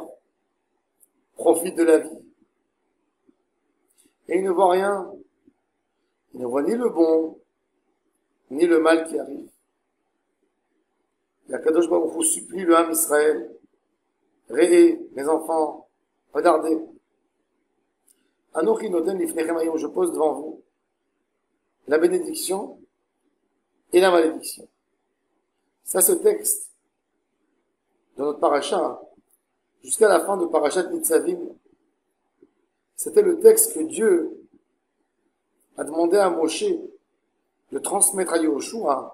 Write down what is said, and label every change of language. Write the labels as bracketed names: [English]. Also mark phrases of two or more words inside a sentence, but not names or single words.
[French] Profite de la vie. Et il ne voit rien. Il ne voit ni le bon, ni le mal qui arrive. La [Hebrew] קדוש ברוך הוא [French] supplie le [Hebrew] עם ישראל. [French] Réé, mes enfants, regardez. [Hebrew] אנכי נותן לפניכם היום, [French] je pose devant vous la bénédiction et la malédiction. Ça, ce texte de notre paracha, jusqu'à la fin de Parashat Nitzavim, c'était le texte que Dieu a demandé à Moshe de transmettre à Yehoshua.